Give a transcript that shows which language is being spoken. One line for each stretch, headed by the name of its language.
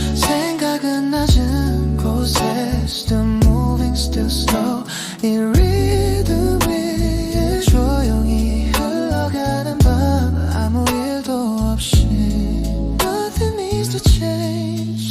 Korean: 생각은 낮은 곳에
English: Still moving, still slow.
Korean: 이 리듬 위에 조용히 흘러가는 밤. 아무 일도 없이
English: Nothing needs to change.